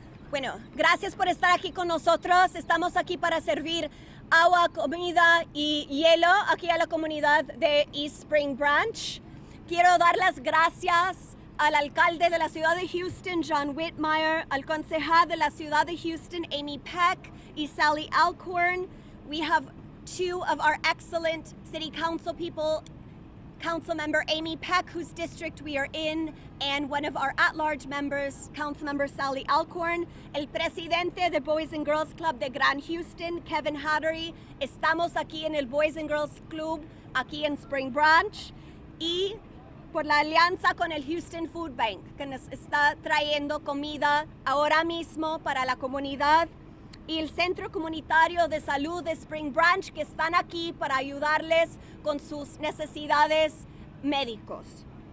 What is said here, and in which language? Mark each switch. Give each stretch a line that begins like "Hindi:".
Spanish: Bueno, gracias por estar aquí con nosotros. Estamos aquí para servir agua, comida y hielo aquí a la comunidad de East Spring Branch. Quiero dar las gracias al alcalde de la ciudad de Houston, John Whitmire, al concejal de la ciudad de Houston, Amy Peck y Sally Alcorn.
English: We have two of our excellent city council people, Council Member Amy Peck, whose district we are in, and one of our at-large members, Council Member Sally Alcorn,
Spanish: el presidente de Boys and Girls Club de Grand Houston, Kevin Hattery. Estamos aquí en el Boys and Girls Club, aquí en Spring Branch, y por la alianza con el Houston Food Bank, que nos está trayendo comida ahora mismo para la comunidad, y el Centro Comunitario de Salud de Spring Branch, que están aquí para ayudarles con sus necesidades médicos.